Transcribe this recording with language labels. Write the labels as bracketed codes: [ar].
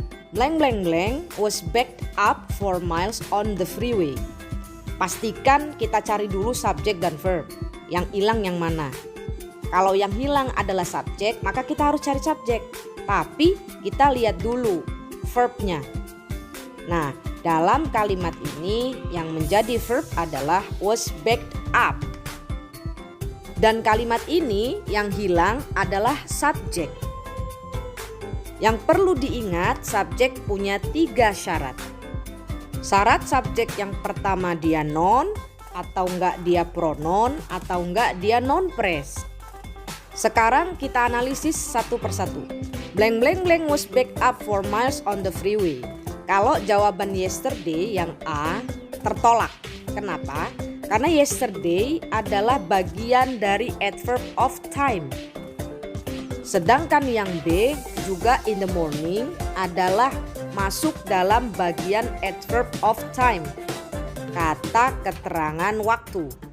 [en] Blank blank blank was backed up for miles on the freeway. [id] Pastikan kita cari dulu subjek dan verb. Yang hilang yang mana? Kalau yang hilang adalah subjek, maka kita harus cari subjek. Tapi kita lihat dulu verbnya. Nah, dalam kalimat ini yang menjadi verb adalah was backed up. Dan kalimat ini yang hilang adalah subjek. Yang perlu diingat, subjek punya 3 syarat. Syarat subjek yang pertama dia noun, atau enggak dia pronoun, atau enggak dia noun phrase. Sekarang kita analisis satu persatu. [en] Blank blank blank was backed up for miles on the freeway. [id] Kalau jawaban yesterday yang A tertolak. Kenapa? Karena yesterday adalah bagian dari adverb of time. Sedangkan yang B juga in the morning adalah masuk dalam bagian adverb of time, kata keterangan waktu.